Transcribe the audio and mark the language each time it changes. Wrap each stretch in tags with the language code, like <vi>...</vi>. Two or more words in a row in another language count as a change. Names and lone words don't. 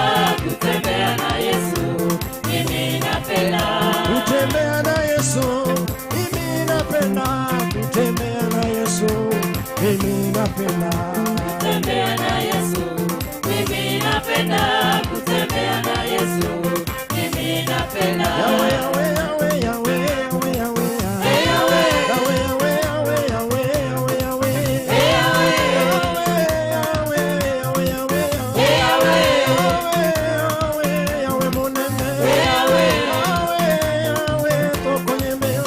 <sw>Kutembea na Yesu, mimi napenda. kutembea na Yesu mimi napenda, kutembea na Yesu mimi napenda, Kutembea na Yesu, mimi napenda. Kutembea na Yesu, mimi napenda. Yawe, yawe, yawe, yawe, yawe, yawe, Hey, yawe. Yahweh, Yawe, yawe, yawe, yawe, yawe, yawe. hey, Yahweh, Yawe, yawe, yawe, yawe, yawe. hey, Yahweh,</sw> <ln>Yawe, yawe, monene. hey, Yahweh, Yawe, yawe, tokonyemela.</ln>